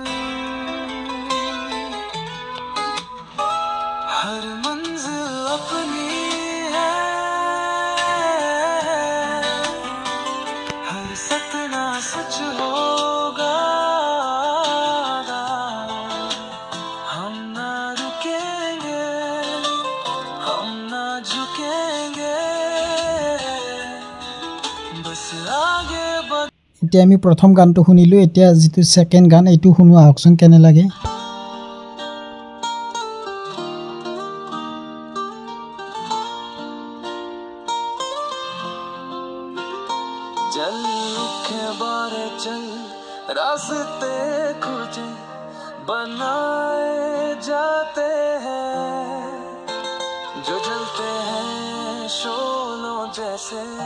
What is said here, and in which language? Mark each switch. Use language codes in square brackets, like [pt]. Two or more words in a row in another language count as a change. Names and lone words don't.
[hi] हर मंजिल अपनी सच होगा हम ना रुकेंगे हम ना झुकेंगे बस आगे बढ़ [as] এতিয়া আমি প্ৰথম গানটো শুনিলো এতিয়া যেটো সেকেন্ড গান এইটো শুনো আহকচোন কেনে লাগে [hi] चल के बारे चल रास्ते कुछ बनाए जाते हैं जो जलते हैं शोलों जैसे